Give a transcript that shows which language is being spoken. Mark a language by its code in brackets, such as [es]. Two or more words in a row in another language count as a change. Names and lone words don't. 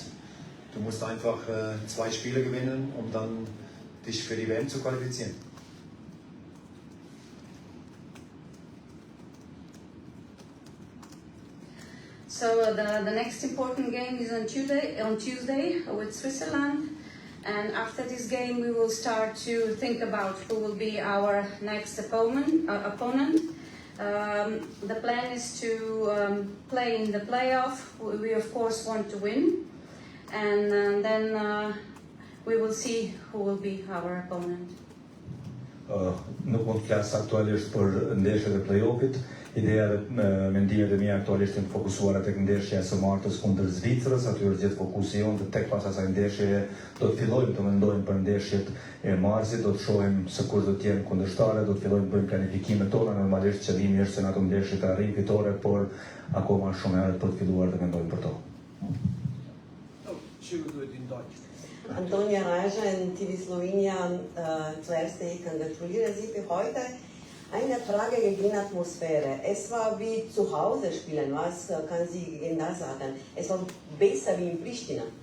[de] Du musst einfach 2 Spiele gewinnen, um dann dich für die WM zu qualifizieren. [en] So the next important game is on Tuesday with Switzerland. And after this game, we will start to think about who will be our next opponent. The plan is to play in the playoff. We of course want to win. And then we will see who will be our opponent. [sq] Nuk mund të flas aktualisht për ndeshjet e play-offit. Ideja dhe mendimet e mia aktualisht janë fokusuara tek ndeshja e së martës kundër Zvicrës, aty është gjithë fokusi jonë, tek pas asaj ndeshjeje do të fillojmë të mendojmë për ndeshjet e marsit, do të shohim se kush do të jenë kundërshtarët, do të fillojmë të bëjmë planifikimet tona, normalisht qëllimi është se në ato ndeshje të arrijmë fitore, por akoma shumë herët për të filluar të mendojmë për to. [de] Antonia Reichen, TV Slowenien, zuerst ich gratuliere Sie für heute. Eine Frage gegen Atmosphäre. Es war wie zu Hause spielen. Was kann Sie gegen das sagen? Es war besser wie in Pristina.